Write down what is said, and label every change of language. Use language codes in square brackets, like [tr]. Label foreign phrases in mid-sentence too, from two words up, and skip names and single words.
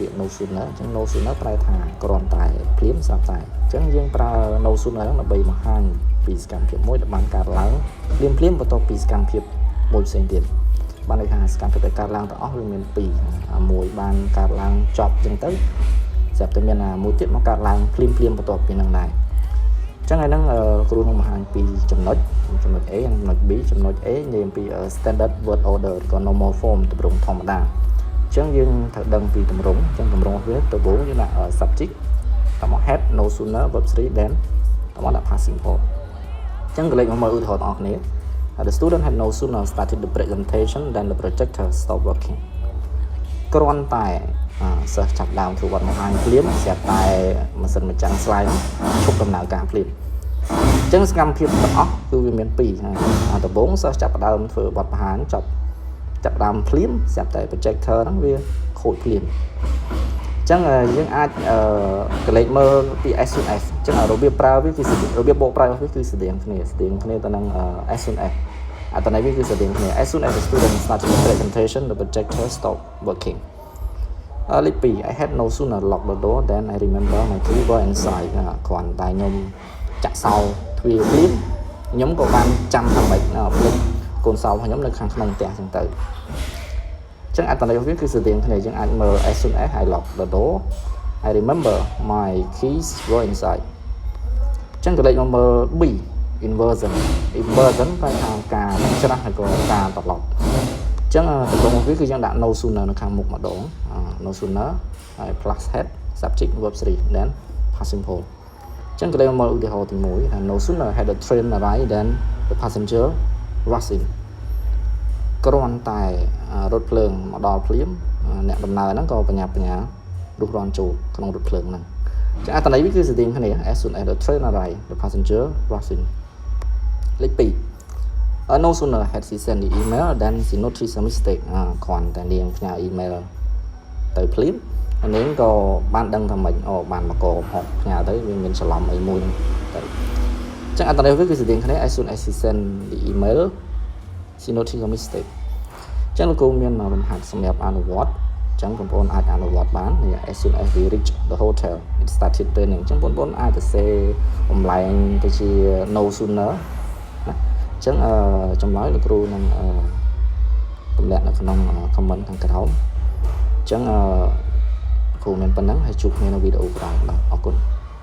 [km] ក្យ [en] no sooner [km] អញ្ចឹង [en] no sooner [km] ប្រែថាគ្រាន់តែភ្លាមស្រាប់តែអញ្ចឹងយើងប្រើ [en] no sooner [km] ហ្នឹងដើម្បីបង្ហាញពីសកម្មភាពមួយដែលបានកើតឡើងភ្លាមបន្ទាប់ពីសកម្មភាពមួយផ្សេងទៀតបានន័យថាសកម្មភាពដែលកើតឡើងទាំងអស់វាមានពីរមួយបានកើតឡើងចប់អញ្ចឹងទៅស្រាប់តែមានមួយទៀតមកកើតឡើងភ្លាមបន្ទាប់ពីហ្នឹងដែរចឹងហើយហ្នឹងគ្រូនឹងបង្ហាញពីចំណុច A និងចំណុច B ចំណុច A និយាយអំពី [en] standard word order [km] ឬក៏ [en] normal form [km] ទម្រង់ធម្មតាអញ្ចឹងយើងត្រូវដឹង ពីទម្រង់អញ្ចឹងទម្រង់វាដំបូងយើងដាក់ subject តាមមក [en] head no sooner verb 3 then [km] តាមមកដាក់ [en] past simple [km] អញ្ចឹងក៏លេខមកមើលឧទាហរណ៍បងប្អូនគ្នា [en] The student had no sooner started the presentation than the projector stopped working [km] គ្រាន់តែសិស្សចាប់ដើមធ្វើបទបង្ហាញភ្លាមស្រាប់តែម៉ាស៊ីនបញ្ចាំង slide ឈប់ដំណើរការភ្លាមអញ្ចឹងសកម្មភាពទាំងអស់គឺវាមានពីរ ដំបូងសិស្សចាប់ដើមធ្វើបទបង្ហាញចាប់ដើមភ្លាមស្រាប់តែ projector ហ្នឹងវាខូចភ្លាមអញ្ចឹងយើងអាចកលេចមើលពី [en] as soon as [km] អញ្ចឹងរបៀបប្រើវាគឺរបៀបបូកប្រើវាគឺស្តៀងគ្នាទៅនឹង [en] as soon as [km] អត្ថន័យវាគឺស្តៀងគ្នា [en] as soon as the student started the presentation the projector stopped working លេខ 2 I had no sooner locked the door than I remember my key were inside [km] គ្រាន់តែខ្ញុំចាក់សោទ្វារភ្លាមខ្ញុំក៏បានចាំថាម៉េច ភ្លាមកូនសោរបស់ខ្ញុំនៅខាងក្នុងផ្ទះចឹងទៅអញ្ចឹងអត្ថន័យវាគឺស្តៀងគ្នាយើងអាចមើល [en] as soon as I locked the door I remember my keys were inside [km] អញ្ចឹងក៏លេខមកមើល B inversion ប្រែថាការច្រាស់ហើយក៏ការត្រឡប់អញ្ចឹងទម្រង់វាគឺយើងដាក់ [en] no sooner [km] នៅខាងមុខម្ដង [en] no sooner [km] ហើយ [en] plus head subject verb 3 then past simple [km] អញ្ចឹងក៏លេខមកឧទាហរណ៍ទី1ថា [en] no sooner had the train arrived than the passenger rushed in [km] គ្រាន់តែរថភ្លើងមកដល់ភ្លាមអ្នកដំណើរហ្នឹងក៏បញ្ញារុះរាន់ចូលក្នុងរថភ្លើងហ្នឹងអញ្ចឹងអត្ថន័យវាគឺស្តៀងគ្នា [en] as soon as the train arrived the passenger rushed in [km] លេខ [en] 2 no sooner had she sent the email than she noticed a mistake [km] គ្រាន់តែនាងផ្ញើ email ទៅភ្លាមនាងក៏បានដឹងថាម៉េច បានមកកផ្ញើទៅវាមានច្រឡំអីមួយហ្នឹងទៅអញ្ចឹងអត្ថន័យវាគឺស្តៀងគ្នា [en] as soon as she sent the email she noticed a mistake [km] អញ្ចឹងលោកគ្រូមានលំហាត់សម្រាប់អនុវត្តអញ្ចឹងបងប្អូនអាចអនុវត្តបាន [en] as soon as we reach the hotel it started raining [km] អញ្ចឹងបងប្អូនអាចទៅសេបំលែងទៅជា [en] no sooner [km] ណាអញ្ចឹងចម្លើយលោកគ្រូនឹងទម្លាក់នៅក្នុង comment ខាងក្រោមអញ្ចឹងគ្រូមានប៉ុណ្ណឹងហើយជួបគ្នានៅវីដេអូក្រោយបាទអរគុណ